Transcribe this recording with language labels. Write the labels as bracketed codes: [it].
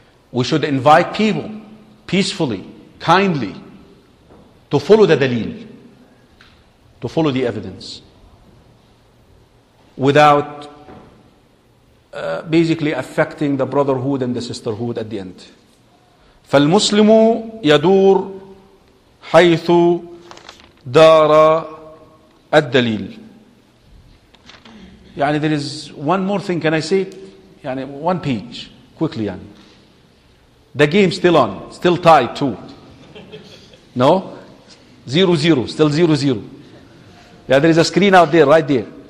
[en] We should invite people peacefully, kindly, to follow the dalil, to follow the evidence, without basically affecting the brotherhood and the sisterhood at the end. [ar] فالمسلم يدور حيث دار الدليل. [en] يعني there is one more thing, can I say it? يعني one page, quickly يعني. The game still on, still tied too. No? 0-0, still 0-0. Yeah, there is a screen out there, right there.